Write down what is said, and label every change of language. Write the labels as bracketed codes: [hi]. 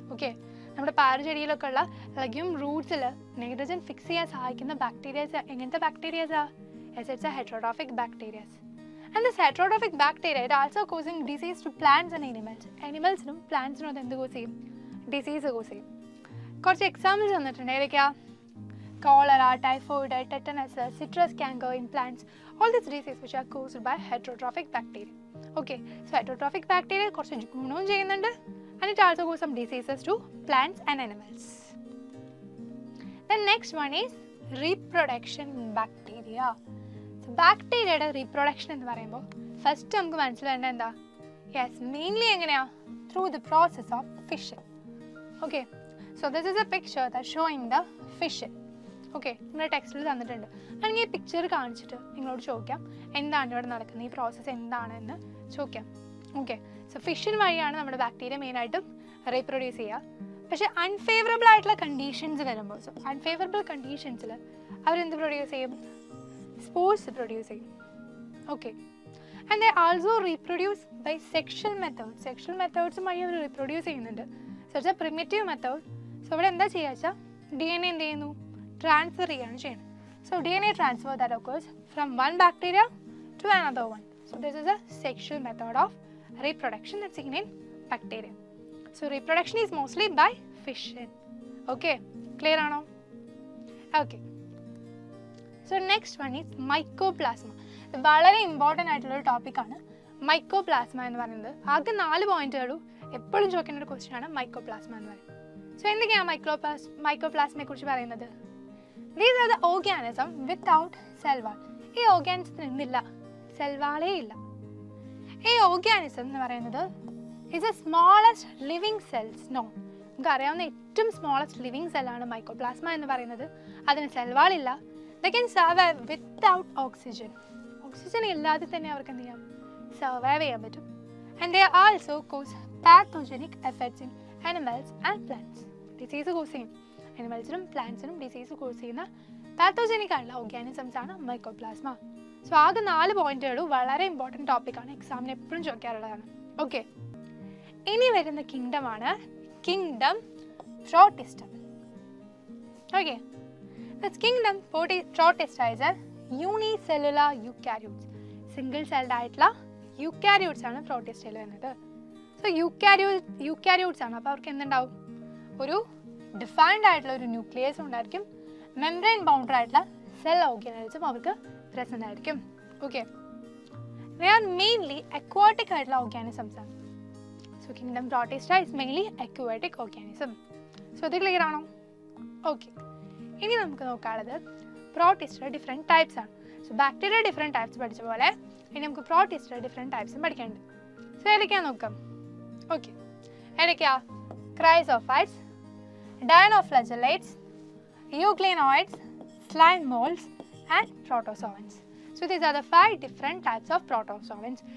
[ml] Okay, നമ്മുടെ പാരചെടിയിലൊക്കെ ഉള്ള legume റൂട്ട്സിൽ nitrogen fix ചെയ്യാൻ സഹായിക്കുന്ന ബാക്ടീരിയാസ് എങ്ങനത്തെ ബാക്ടീരിയാസാ? [en] Yes, it's a heterotrophic bacterias. And this heterotrophic bacteria it also causing disease to plants and animals. [ml] അനിമൽസിനും പ്ലാന്റ്സിനും അത് എന്ത് cos ചെയ്യും? ഡിസീസ് കോസ് ചെയ്യും. കുറച്ച് എക്സാമ്പിൾസ് തന്നിട്ടുണ്ട്. ഏതൊക്കെയാ? [en] cholera, typhoid, tetanus, citrus canker in plants, all these diseases which are caused by heterotrophic bacteria. Okay, so heterotrophic bacteria [ml] കുറച്ച് ഗുണവും ചെയ്യുന്നുണ്ട് [en] and it also causes some diseases to plants and animals. The next one is reproduction bacteria. [ml] So bacteriaയുടെ reproduction എന്ന് പറയുമ്പോൾ first നമുക്ക് മനസ്സിലാവേണ്ടത് എന്താ? [en] Yes, mainly [ml] എങ്ങനെയാ? [en] Through the process of fission. Okay, so this is a picture that's showing the fission. [ml] Okay, നിങ്ങളുടെ ടെക്സ്റ്റിൽ തന്നിട്ടുണ്ട്. അല്ലെങ്കിൽ ഈ പിക്ചർ കാണിച്ചിട്ട് നിങ്ങളോട് ചോദിക്കാം എന്താണ് ഇവിടെ നടക്കുന്നത്, ഈ പ്രോസസ്സ് എന്താണെന്ന് ചോദിക്കാം. ഓക്കെ, സോ ഫിഷൻ വഴിയാണ് നമ്മുടെ ബാക്ടീരിയ മെയിനായിട്ടും റീപ്രൊഡ്യൂസ് ചെയ്യുക. പക്ഷേ അൺഫേവറബിൾ ആയിട്ടുള്ള കണ്ടീഷൻസ് വരുമ്പോൾ, സോ അൺഫേവറബിൾ കണ്ടീഷൻസിൽ അവരെന്ത് പ്രൊഡ്യൂസ് ചെയ്യും? സ്പോർസ് പ്രൊഡ്യൂസ് ചെയ്യും. [en] Okay, and they also reproduce by sexual method. [ml] Sexual മെത്തേഡ്സും വഴി അവർ റീപ്രൊഡ്യൂസ് ചെയ്യുന്നുണ്ട്. [en] So it's a primitive method. [ml] So ഇവിടെ എന്താ ചെയ്യുക വെച്ചാൽ DNA എന്ത് ചെയ്യുന്നു? ട്രാൻസ്ഫർ ചെയ്യാണ് ചെയ്യുന്നത്. [en] So DNA transfer that occurs from one bacteria to another one. So this is a sexual method of reproduction that's seen in bacteria. So reproduction is mostly by fission. Okay, clear ആണോ? Okay. So next one is mycoplasma. [ml] വളരെ important ആയിട്ടുള്ളൊരു ടോപ്പിക്കാണ് mycoplasma എന്ന് പറയുന്നത്. ആകെ 4 പോയിന്റുകളും എപ്പോഴും ചോദിക്കേണ്ട ഒരു ക്വസ്റ്റ്യൻ ആണ് മൈക്കോപ്ലാസ്മ എന്ന് പറയുന്നത്. സോ എന്തൊക്കെയാണ് മൈക്കോപ്ലാസ്മയെ കുറിച്ച് പറയുന്നത്? [en] These are the organism without cell wall. [ml] ഈ ഓർഗാനിസത്തിന് എന്തില്ല? സെൽ വാളേ ഇല്ല. ഈ ഓർഗാനിസം എന്ന് പറയുന്നത് [en] is the smallest living cells known. [ml] നമുക്ക് അറിയാവുന്ന ഏറ്റവും സ്മോളസ്റ്റ് ലിവിങ് സെല്ലാണ് മൈക്കോപ്ലാസ്മ എന്ന് പറയുന്നത്. അതിന് സെൽവാളില്ല. [en] They can survive without oxygen. [ml] Oxygen ഇല്ലാതെ തന്നെ അവർക്ക് എന്ത് ചെയ്യാം, സർവൈവ് ചെയ്യാൻ പറ്റും. [en] And they also cause pathogenic effects in animals and plants. [ml] Disease cause ചെയ്യും. അനിമൽസിനും പ്ലാന്റ്സിനും ഡിസീസ് കോസ് ചെയ്യുന്ന പാത്തോജനിക് ആയിട്ടുള്ള ഓർഗാനിസംസ് ആണ് മൈക്കോപ്ലാസ്മ. സോ ആകെ 4 പോയിന്റുകളും വളരെ ഇമ്പോർട്ടൻറ്റ് ടോപ്പിക്കാണ്, എക്സാമിന് എപ്പോഴും ചോദിക്കാറുള്ളതാണ്. ഓക്കെ, ഇനി വരുന്ന കിങ്ഡം ആണ് kingdom പ്രോട്ടിസ്റ്റം. [en] Okay, this kingdom Protista is a unicellular eukaryotes. [ml] Single celled ആയിട്ടുള്ള യൂക്കാരിയോട്സ് ആണ് പ്രോട്ടിസ്റ്റയിൽ വരുന്നത്. സോ യൂക്കാരിയോട്സ് ആണ്. അപ്പോൾ അവർക്ക് എന്തുണ്ടാവും, ഒരു ഡിഫൈൻഡ് ആയിട്ടുള്ള ഒരു ന്യൂക്ലിയസ് ഉണ്ടായിരിക്കും. മെംബ്രെയിൻ ബൗണ്ടഡ് ആയിട്ടുള്ള സെൽ ഓർഗാനിസം അവർക്ക് പ്രസന്റ് ആയിരിക്കും. Okay, they are mainly aquatic ആയിട്ടുള്ള ഓർഗാനിസംസ് ആണ്. [en] So kingdom Protista is mainly aquatic organism. [ml] So ഇത് ക്ലിയർ ആണോ? ഓക്കെ, ഇനി നമുക്ക് നോക്കാനുള്ളത് പ്രോട്ടിസ്റ്റ ഡിഫറെൻറ്റ് ടൈപ്സ് ആണ്. സോ ബാക്ടീരിയ ഡിഫറെൻറ്റ് ടൈപ്സ് പഠിച്ച പോലെ ഇനി നമുക്ക് പ്രോട്ടിസ്റ്റ ഡിഫറെൻറ്റ് ടൈപ്സും പഠിക്കാനുണ്ട്. സോ ഏതൊക്കെയാണ് നോക്കാം. ഓക്കെ, ഏതൊക്കെയാ? [en] Chrysophytes, dinoflagellates, euglenoids, slime molds and protozoans. So these are the 5 different types of protozoans.